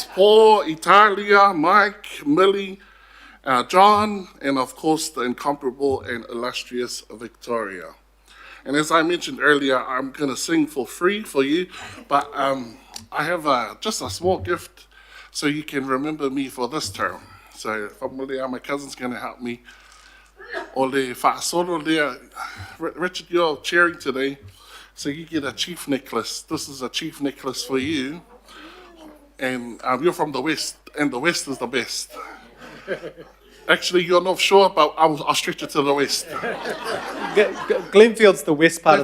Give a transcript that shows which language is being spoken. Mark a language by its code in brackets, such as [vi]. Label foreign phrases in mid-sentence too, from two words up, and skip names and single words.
[en] Paul, Italia, Mike, Millie, John, and of course the incomparable and illustrious Victoria. And as I mentioned earlier, I'm going to sing for free for you, but I have just a small gift so you can remember me for this term. So my cousin's going to help me. Ole whaasoro lea. Richard, you're chairing today, so you get a chief necklace. This is a chief necklace for you. And you're from the West, and the West is the best. Actually, you're not sure, but I'll stretch it to the West. Glenfield's the west part